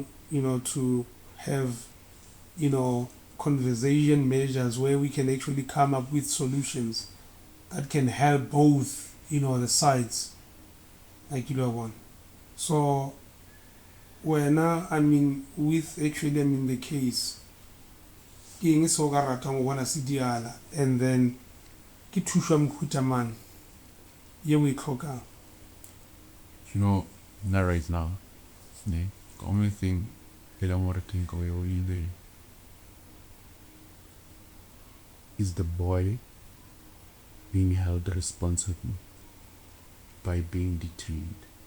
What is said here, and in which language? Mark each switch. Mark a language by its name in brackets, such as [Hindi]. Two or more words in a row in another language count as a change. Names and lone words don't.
[English] to have, conversation measures where we can actually come up with solutions that can help both, the sides, So wena with actually the case [Northern Sotho] ke eng se o ka ratang go bona se diala [English] and then [Northern Sotho] ke thušo ya mohuta mang ye o e tlhokang? [English] You know, not right now. The only thing I don't want to think away either is the boy being held responsible by being detained.